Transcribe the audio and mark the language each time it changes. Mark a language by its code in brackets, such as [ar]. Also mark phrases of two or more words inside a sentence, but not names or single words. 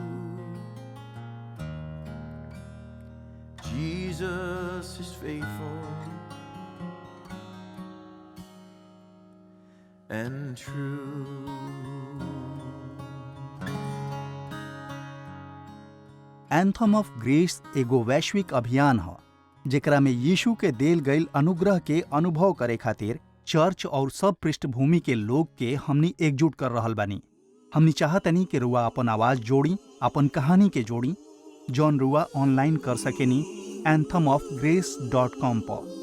[en] Jesus is faithful and true. [bho] एंथम ऑफ ग्रेस एगो वैश्विक अभियान ह जेकरा में यीशु के देल गईल अनुग्रह के अनुभव करे खातिर चर्च और सब पृष्ठभूमि के लोग के हमनी एकजुट कर रहल बानी। हमनी चाहतनी कि रुआ अपन आवाज जोड़ी, अपन कहानी के जोड़ी, जौन रुआ ऑनलाइन कर सकेनी anthemofgrace.com पर।